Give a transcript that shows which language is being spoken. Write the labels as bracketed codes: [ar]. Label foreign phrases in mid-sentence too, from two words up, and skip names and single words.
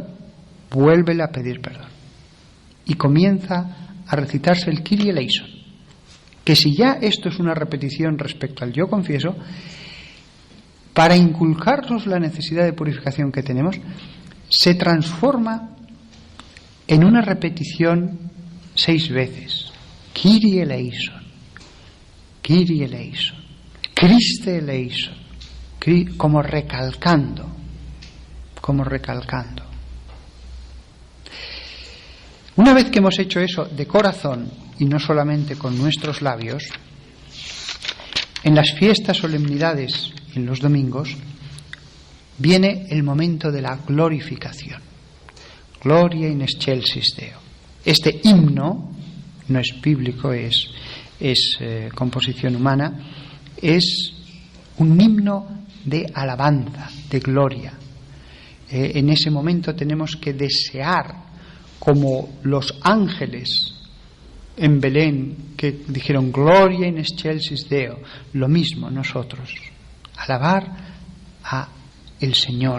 [es] Vuélvele a pedir perdón. Y comienza a recitarse el [el] Kyrie eleison, [es] que si ya esto es una repetición respecto al yo confieso, para inculcarnos la necesidad de purificación que tenemos, se transforma en una repetición 6 veces. [el] Kyrie eleison, Kyrie eleison, Christe eleison, [es] como recalcando. Una vez que hemos hecho eso de corazón y no solamente con nuestros labios, en las fiestas, solemnidades y en los domingos viene el momento de la glorificación. [la] Gloria in excelsis Deo. [es] Este himno no es bíblico, es composición humana, es un himno de alabanza, de gloria. En ese momento tenemos que desear, como los ángeles en Belén que dijeron [la] Gloria in excelsis Deo, [es] lo mismo nosotros, alabar a el Señor.